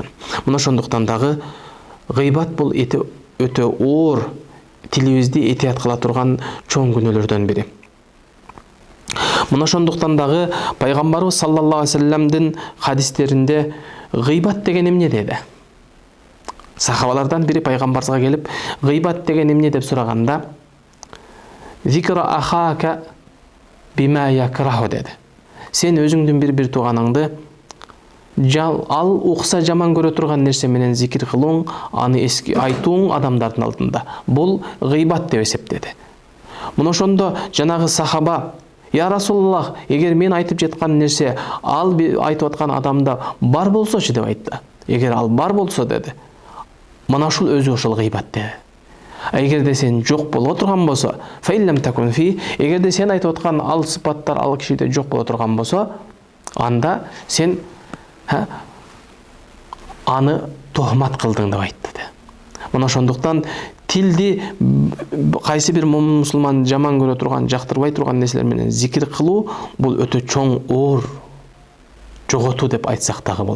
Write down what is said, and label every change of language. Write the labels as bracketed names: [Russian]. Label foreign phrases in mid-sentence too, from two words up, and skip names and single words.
[Kyrgyz] Мына ошондуктан дагы гыйбат бул өтө оор, тилибизди этият кыла турган чоң күнөөлөрдөн бири. Мына ошондуктан дагы пайгамбарыбыз [Arabic] صلى الله عليه وسلم [Kyrgyz] хадистеринде гыйбат деген эмне деди. Сахабалардан бири пайгамбарга келип, гыйбат деген эмне деп сураганда, [Arabic] ذكرك أخاك بما يكره dedi. [Kyrgyz] Сен өзүңдүн бир тууганыңды ал укса жаман көрө турган нерсе менен зикир кылууң, аны эски айтууң адамдардын алдында. Бул гыйбат деп эсептеди. Мына ошондо жанагы сахаба, [Arabic] يا رسول الله, [Kyrgyz] эгер мен айтып жаткан нерсе ал айтып аткан адамда бар болсочу деп айтты. Эгер ал бар болсо деди, мына ушул өзү ошол гыйбат деди. Эгерде сен жок боло турган болсо, [Arabic] فإن لم تكن فيه, [Kyrgyz] эгерде сен айтып аткан ал сыпаттар ал кишиде жок боло турган болсо, анда сен аны тохмат кылдың деп айтты. Мына ошондуктан тилди кайсы бир мусулман жаман көрө турган, жактырбай турган нерселер менен зикир кылуу бул өтө чоң оор жоготуу деп айтсак дагы болот.